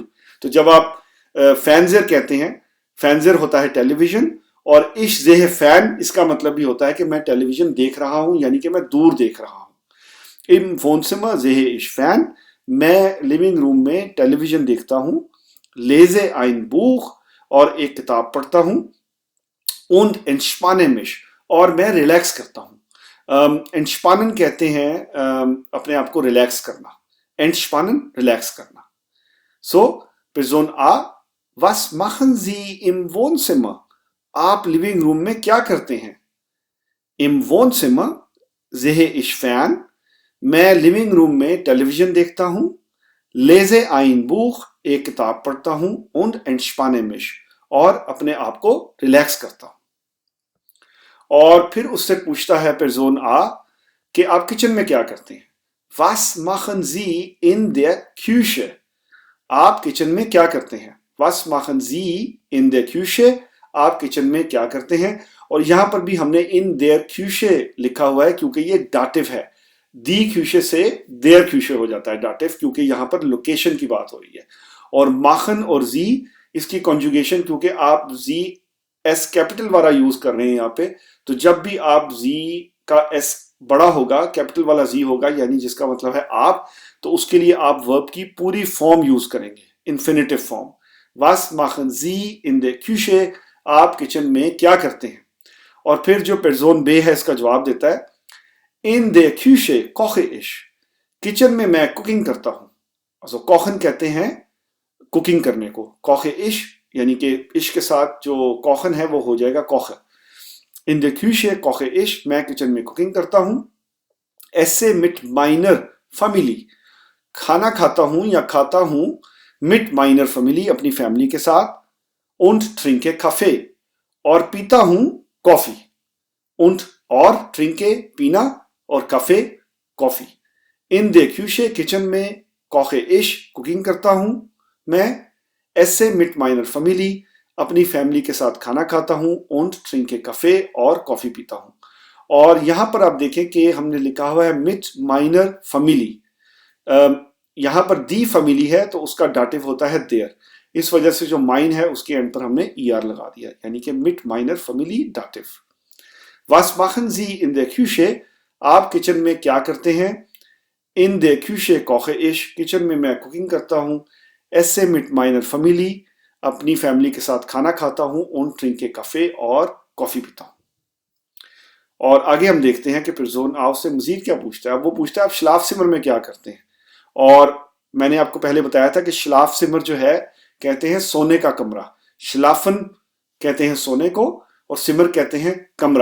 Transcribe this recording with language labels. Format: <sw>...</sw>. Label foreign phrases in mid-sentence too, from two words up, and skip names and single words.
<hi>तो जब आप फैनजर कहते हैं, फैनजर होता है टेलीविजन, और</hi> <de>ich seh fern</de> <hi>इसका मतलब भी होता है कि मैं टेलीविजन देख रहा हूं, यानी कि मैं दूर देख रहा हूं।</hi> <de>im Wohnzimmer seh ich fern,</de> <hi>मैं लिविंग रूम में टेलीविजन देखता हूं।</hi> <de>lese ein Buch,</de> <hi>और एक किताब पढ़ता हूं।</hi> <de>und entspanne mich,</de> <hi>और मैं रिलैक्स करता हूं। entspannen कहते हैं अपने आप को रिलैक्स करना, entspannen रिलैक्स करना।</hi> <de>So, Person A, was machen Sie im Wohnzimmer?</de> <hi>आप लिविंग रूम में क्या करते हैं?</hi> <de>Im Wohnzimmer sehe ich fern,</de> <hi>मैं लिविंग रूम में टेलीविजन देखता हूं।</hi> <de>लेजे ein Buch,</de> <hi>एक किताब पढ़ता हूं।</hi> <de>und entspanne mich,</de> <hi>और अपने आप को रिलैक्स करता हूं। और फिर उससे पूछता है पर्सन आ कि आप किचन में क्या करते हैं?</hi> <de>Was machen Sie in der Küche?</de> <hi>आप किचन में क्या करते हैं?</hi> <de>Was machen Sie in der Küche?</de> <hi>आप किचन में क्या करते हैं? और यहां पर भी हमने</hi> <de>in der Küche</de> <hi>लिखा हुआ है क्योंकि ये डाटिव है।</hi> <de>die Küche</de> <hi>से</hi> <de>der Küche</de> <hi>हो जाता है डाटिव, क्योंकि यहां पर लोकेशन की बात हो रही है। और machen और जी इसकी कॉन्जुगेशन, क्योंकि आप जी एस कैपिटल वाला यूज कर रहे हैं यहाँ पे, तो जब भी आप जी का एस बड़ा होगा, कैपिटल वाला जी होगा, यानी जिसका मतलब है आप, तो उसके लिए आप वर्ब की पूरी फॉर्म यूज करेंगे, इन्फिनेटिव फॉर्म।</hi> <de>Was machen Sie in der Küche?</de> <hi>आप किचन में क्या करते हैं? और फिर जो पर्सन बे है इसका जवाब देता है</hi> <de>In der Küche koche ich,</de> <hi>किचन में मैं कुकिंग करता हूं।</hi> <de>also kochen</de> <hi>कहते हैं कुकिंग करने को,</hi> <de>koche ich,</de> <hi>यानी कि इश के साथ जो कोखन है वो हो जाएगा कोखे।</hi> <de>in der Küche koche ich,</de> <hi>मैं किचन में कुकिंग करता हूं।</hi> <de>esse mit meiner Familie,</de> <hi>खाना खाता हूं या खाता हूं</hi> <de>mit meiner Familie,</de> <hi>अपनी फैमिली के साथ।</hi> <de>und trinke Kaffee,</de> <hi>और पीता हूं कॉफी। und और trinke पीना, और काफे कॉफी।</hi> <de>in der Küche</de> <hi>किचन में,</hi> <de>koche ich</de> <hi>कुकिंग करता हूं मैं।</hi> <de>esse mit meiner Familie,</de> <hi>अपनी फैमिली के साथ खाना खाता हूं।</hi> <de>und trinke Kaffee,</de> <hi>और कॉफी पीता हूं। और यहां पर आप देखें कि हमने लिखा हुआ है</hi> <de>mit meiner Familie,</de> <hi>यहां पर</hi> <de>die Familie</de> <hi>है तो उसका डाटिव होता है देयर, इस वजह से जो माइन है उसके एंड पर हमने ईआर लगा दिया, यानी कि</hi> <de>mit meiner Familie</de> <hi>डाटिव।</hi> <de>Was machen Sie in der Küche?</de> <hi>आप किचन में क्या करते हैं?</hi> <de>In der Küche koche ich,</de> <hi>किचन में मैं कुकिंग करता हूं।</hi> <de>esse mit meiner Familie,</de> <hi>अपनी फैमिली के साथ खाना खाता हूं।</hi> <de>und trinke Kaffee,</de> <hi>और कॉफी पीता हूं। और आगे हम देखते हैं कि पर्सन आ उससे मजीद क्या पूछता है। अब वो पूछता है आप श्लाफ सिमर में क्या करते हैं? और मैंने आपको पहले बताया था कि श्लाफ सिमर जो है कहते हैं सोने का कमरा। श्लाफन कहते हैं सोने को, और सिमर कहते हैं कमरा।</hi>